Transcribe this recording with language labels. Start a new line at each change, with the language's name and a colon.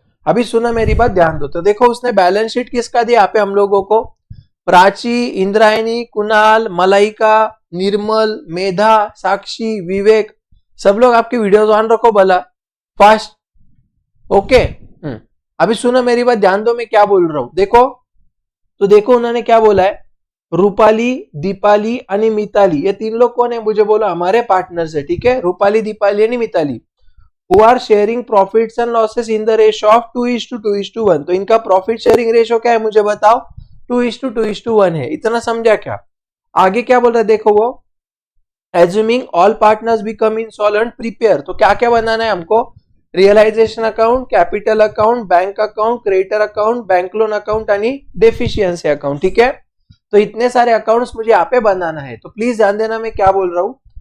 Hindi: अभी सुना मेरी बात, ध्यान दो। तो देखो उसने बैलेंस शीट किसका दिया यहाँ पे हम लोगों को, प्राची, इंद्रायणी, कुणाल, मलाइका, निर्मल, मेधा, साक्षी, विवेक, सब लोग आपकी वीडियोस ऑन रखो भला फास्ट, ओके। अभी सुनो मेरी बात, ध्यान दो मैं क्या बोल रहा हूं, देखो। तो देखो उन्होंने क्या बोला है, रूपाली, दीपाली आणि मिताली, ये 3 लोग कौन है मुझे बोलो, हमारे पार्टनर्स है, ठीक है।
English: रूपाली, दीपाली आणि Mitali, who are sharing profits and losses in the ratio of 2:2:1।
Hindi: तो इनका प्रॉफिट शेयरिंग रेशियो क्या है मुझे बताओ, 2:2:1 है। इतना समझा क्या। आगे क्या बोल रहा है देखो वो,
English: Assuming all partners become insolvent prepare.
Hindi: तो क्या क्या बनाना है हमको, realisation account, capital account, bank account, creditor account, bank loan account आणि डेफिशिएंसी अकाउंट, ठीक है। तो इतने सारे अकाउंट्स मुझे यहाँ पे बनाना है, तो प्लीज ध्यान देना मैं क्या बोल रहा हूँ।